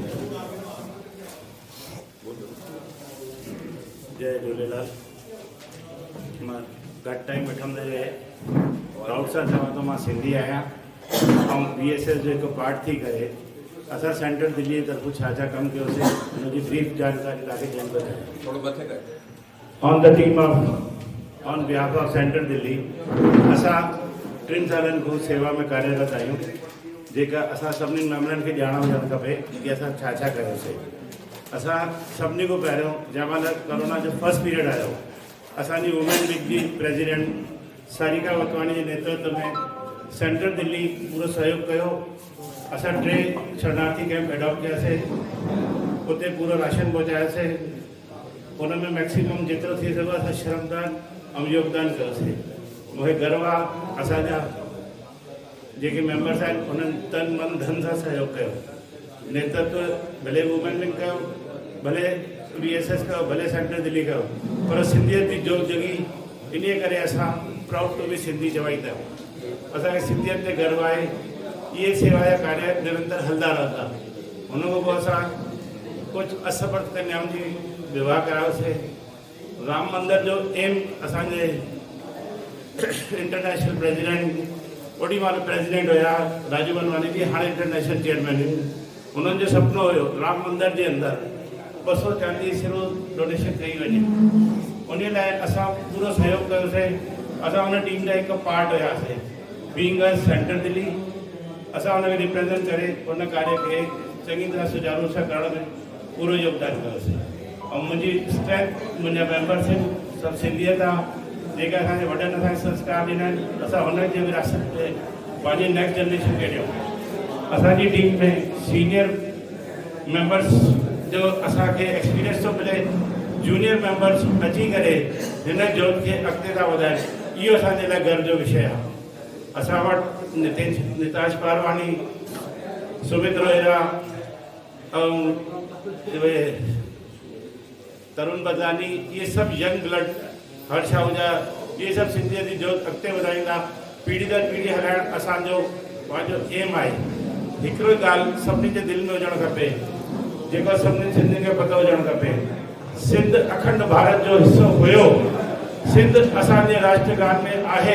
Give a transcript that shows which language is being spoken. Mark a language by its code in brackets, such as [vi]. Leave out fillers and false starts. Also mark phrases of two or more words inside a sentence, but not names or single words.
[sd] जय झूलेलाल। मां घटि टाइम वठंदे प्राउड सां चवां तो मां सिंधी आहियां ऐं BSS जो हिकु पार्ट थी करे असां सेंट्रल दिल्ली जी तरफ़ छा छा कमु कयोसीं हुनजी ब्रीफ जानकारी तव्हांखे ॾियण थो चाहियां। थोरो मथे कर। [en] on the team of on behalf of Central Delhi [sd] असां 3 सालनि खां सेवा में कार्यरत आहियूं, जेका असां सभिनी मेंबरनि खे ॼाण हुजणु खपे कि असां छा छा कयोसीं। असां सभिनी खां पहिरियों जंहिं महिल कोरोना जो [en] first period [sd] आयो, असांजी [en] women league [sd] जी प्रेसिडेंट सारिका वतवाणी जे नेतृत्व में सेंट्रल दिल्ली पूरो सहयोग कयो। असां 3 शरणार्थी कैंप एडॉप्ट कयासीं, उते पूरो राशन पहुचायोसीं। उनमें मैक्सिमम जेतिरो थी सघो असां श्रमदान ऐं योगदान कयोसीं। मूंखे गर्व आहे असांजा जेके मेंबर्स आहिनि उन्हनि तन मन धन सां सहयोग कयो। नेतृत्व भले [en] women wing [sd] कयो, भले BSS कयो, भले सेंट्रल दिल्ली कयो, पर सिंधियत जी जोत जगी। इन करे असां [en] proud to be Sindhi [sd] चवाईंदा आहियूं। असांखे सिंधियत ते गर्व आहे। इहे सेवा जा कार्य निरंतर हलंदा रहंदा। हुन खां पोइ असां कुझु असमर्थ कन्याउनि जी विवाह करायोसीं। राम मंदिर जो एम असांजे [en] International President [sd] ओडी महिल प्रेसिडेंट हुया राजू मनवानी जी, हाणे [en] International Chairman [sd] आहिनि। उन्हनि जो सुपिनो हुयो राम मंदिर जे अंदरि 200 चांदी सिरो डोनेशन कई वञे। उन लाइ असां पूरो सहयोग कयोसीं। असां हुन टीम जा हिकु पार्ट हुयासीं। [en] being a Central Delhi [sd] असां हुनखे रिप्रेज़ेंट करे उन कार्य खे चङी तरह सुचारू सां करण में पूरो योगदान कयोसीं। और मुझी स्ट्रेंथ मुझे मेंबर्स आहिनि सभु सिंधियत आहे, जेके असांजे वॾनि असांखे संस्कार ॾिना आहिनि। असां हुननि जे विरासत ते पंहिंजी [en] next generation [sd] खे ॾियूं। असांजी टीम में [en] senior members [sd] जो असांखे एक्सपीरियंस थो मिले, [en] junior members [sd] अची करे हिन जोत खे अॻिते था वधाइनि। इहो असांजे लाइ गर्व जो विषय आहे। असां वटि निताश पारवानी, सुमित रोहिरा ऐं तरुण बदलानी, [hi] ये सब [en] young blood, [sd] हर्ष आहूजा, [hi] ये सब [sd] सिंधियत जी जोत अॻिते वधाईंदा। पीढ़ी दर पीढ़ी हलाइणु असांजो पंहिंजो एम आहे। हिकिड़ो ॻाल्हि सभिनी जे दिलि में हुजणु खपे, जेको सभिनी सिंधियुनि खे पतो हुजणु खपे। सिंध अखंड भारत जो हिसो हुयो। सिंध असांजे राष्ट्रगान में आहे।